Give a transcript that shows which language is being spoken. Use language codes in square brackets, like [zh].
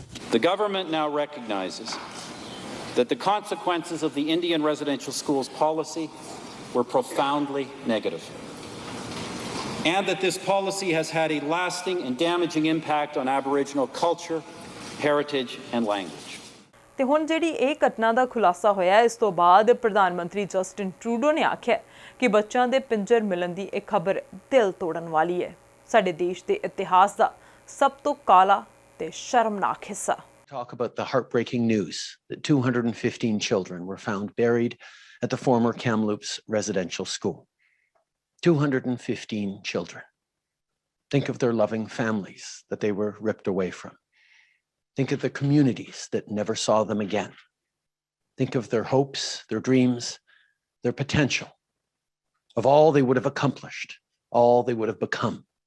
[en] The government now recognizes that the consequences of the Indian residential schools policy were profoundly negative, and that this policy has had a lasting and damaging impact on Aboriginal culture, heritage, and language. [pa] ਤੇ ਹੁਣ ਜਿਹੜੀ ਇਹ ਘਟਨਾ ਦਾ ਖੁਲਾਸਾ ਹੋਇਆ ਇਸ ਤੋਂ ਬਾਅਦ ਪ੍ਰਧਾਨ ਮੰਤਰੀ ਜਸਟਿਨ ਟਰੂਡੋ ਨੇ ਆਖਿਆ ਕਿ ਬੱਚਿਆਂ ਦੇ ਪਿੰਜਰ ਮਿਲਣ ਦੀ ਇਹ ਖਬਰ ਦਿਲ ਤੋੜਨ ਵਾਲੀ ਹੈ ਸਾਡੇ ਦੇਸ਼ ਦੇ ਇਤਿਹਾਸ ਦਾ ਸਭ ਤੋਂ ਕਾਲਾ ਤੇ ਸ਼ਰਮਨਾਕ ਹਿੱਸਾ [en] Talk about the heartbreaking news that 215 children were found buried at the former Kamloops residential school. 215 children. Think of their loving families that they were ripped away from. Think of the communities that never saw them again. Think of their hopes, their dreams, their potential, of all they would have accomplished, all they would have become.